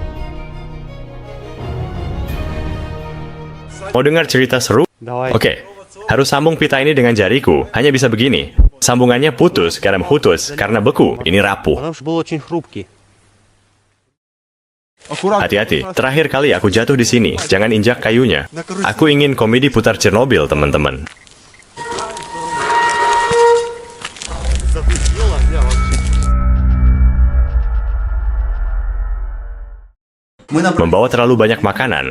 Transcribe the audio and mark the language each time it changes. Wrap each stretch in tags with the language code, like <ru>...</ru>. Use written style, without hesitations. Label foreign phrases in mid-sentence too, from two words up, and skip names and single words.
<id>Mau dengar cerita seru? Oke. Harus sambung pita ini dengan jariku. Hanya bisa begini. Sambungannya putus karena beku. Ini rapuh.</id> <ru>Потому что был очень хрупкий.</ru> <id>Hati-hati, terakhir kali aku jatuh di sini. Jangan injak kayunya. Aku ingin komedi putar Chernobyl, teman-teman. Membawa terlalu banyak makanan.</id>